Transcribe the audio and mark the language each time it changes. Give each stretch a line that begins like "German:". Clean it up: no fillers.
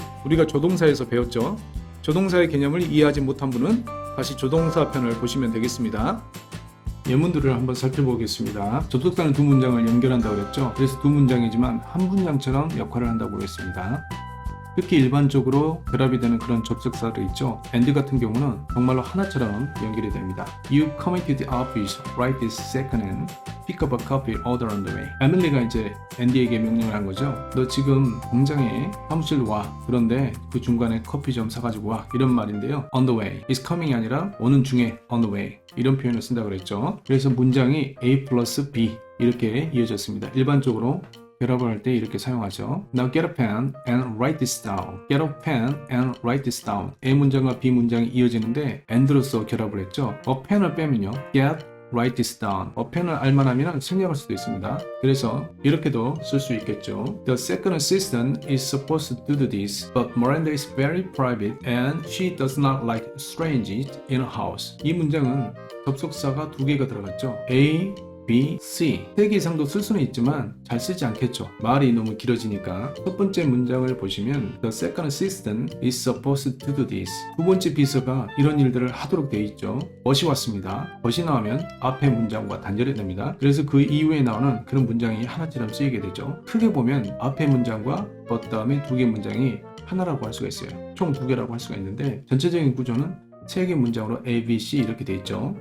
Korean: 우리가 조동사에서 배웠죠. 조동사의 개념을 이해하지 못한 분은 다시 조동사 편을 보시면 되겠습니다. 예문들을 한번 살펴보겠습니다. 접속사는 두 문장을 연결한다고 그랬죠. 그래서 두 문장이지만 한 문장처럼 역할을 한다고 그랬습니다. 특히 일반적으로 결합이 되는 그런 접속사들 있죠. and 같은 경우는 정말로 하나처럼 연결이 됩니다.
English: You come into the office right this second and pick up a coffee order on the way.
Korean: 에밀리가 이제 앤디에게 명령을 한 거죠. 너 지금 공장에 사무실로 와. 그런데 그 중간에 커피 좀 사가지고 와. 이런 말인데요.
English: on the way. is coming이
Korean: 아니라 오는 중에
English: on the way.
Korean: 이런 표현을 쓴다고 그랬죠. 그래서 문장이 A 플러스 B 이렇게 이어졌습니다. 일반적으로 결합을 할 때 이렇게 사용하죠.
English: Now get a pen and write this down. Get a pen and write this down.
Korean: A 문장과 B 문장이 이어지는데 and로서 결합을 했죠.
English: a pen을
Korean: 빼면요.
English: Get, write this down.
Korean: a pen을 알만하면 생략할 수도 있습니다. 그래서 이렇게도 쓸 수 있겠죠.
English: The second assistant is supposed to do this, but Miranda is very private and she does not like strangers in her house.
Korean: 이 문장은 접속사가 두 개가 들어갔죠. A, B, C 3개 이상도 쓸 수는 있지만 잘 쓰지 않겠죠. 말이 너무 길어지니까. 첫 번째 문장을 보시면
English: The second assistant is supposed to do this.
Korean: 두 번째 비서가 이런 일들을 하도록 되어 있죠. but이 왔습니다. but이 나오면 앞에 문장과 단절이 됩니다. 그래서 그 이후에 나오는 그런 문장이 하나처럼 쓰이게 되죠. 크게 보면 앞에 문장과 but 다음에 두 개 문장이 하나라고 할 수가 있어요. 총 두 개라고 할 수가 있는데 전체적인 구조는 세 개 문장으로 A, B, C 이렇게 되어 있죠.